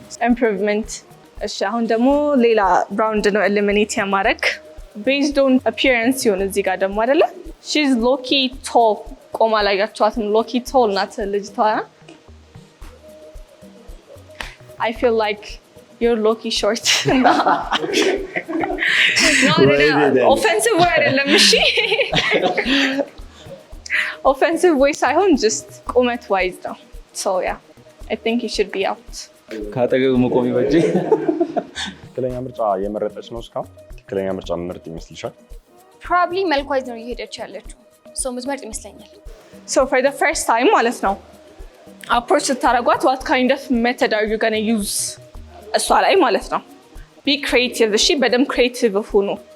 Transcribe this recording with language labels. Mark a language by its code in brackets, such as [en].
[en] ኢምፕሩቭመንት እሺ አሁን ደግሞ ሌላ ራውንድ ነው ኤሊሚኔት ያማረክ based on appearance ይሁን [am] እዚህ ጋር ደግሞ አይደለ [en] she's low-key tall [am] ቆማ ላይ ያቻዋትም [en] low-key tall [am] ናት ልጅቷ [en] I feel like you're low-key short no offensive way [am] አይደለም እሺ [en] offensive way ሳይሆን just ቁመት wise ነው so yeah I think you should be out [am] ካጠገቡ መቆም ይበጅ ትክክለኛ ምርጫ የመረጠች ነው እስካሁን ትክክለኛ ምርጫ ምርጥ ይመስልሻል? probably መልኳይዝ ነው እየሄደች ያለችው so ምትመርጥ ይመስለኛል [en] so for the first time ማለት ነው approach ስታረጓት what kind of method are you going to use [am] እሷ ላይ ማለት ነው [en] be creative [am] እሺ በደም [en] creative ሁኑ